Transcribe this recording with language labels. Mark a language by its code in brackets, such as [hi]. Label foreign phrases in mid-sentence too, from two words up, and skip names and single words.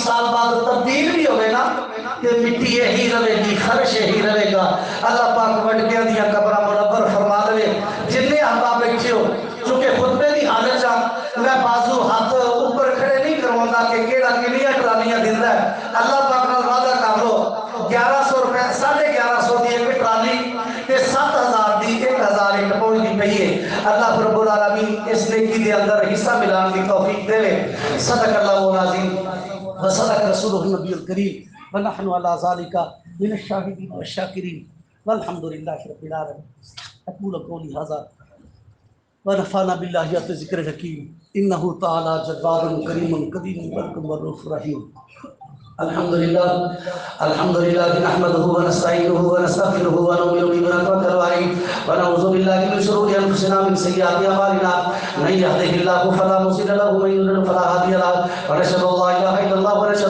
[pa] سال بعد تبدیل بھی ہوئے نا کہ مٹی یہی رہے گی خرش یہی رہے گا اللہ پاک وڈکیاں دیاں قبراں منور فرما دے جتنے احباب بیٹھے ہو چونکہ خطبے دی حالت چ میں بازو ہاتھ اوپر کھڑے نہیں کرواؤں کہ کیڑا کنیاں ٹرالیاں دیندا ہے اللہ پاک نال وعدہ کر لو 1100 روپے 1150 دی ایک ٹرالی تے 7000 دی 1000 ایک پہنچ دی پئی ہے اللہ رب العالمین اس نیکی دے اندر حصہ ملان دی توفیق دے [ar] صدق اللہ العظیم وصدق رسولہ النبی الکریم ونحن على ذلك من الشاهدين والشاكرين والحمد لله رب العالمين اقول قولي هذا ونفعنا بالله ذکر الحکیم انه تعالی جواد کریم قدیم برکم والرؤوف رحیم الحمد لله نحمده ونستعينه ونستغفره ونؤمن به ونتوكل عليه ونعوذ بالله من شرور انفسنا ومن سيئات اعمالنا من يهده الله فلا مضل له ومن يضلل فلا هادي له ونشهد ان لا اله الا الله ونشهد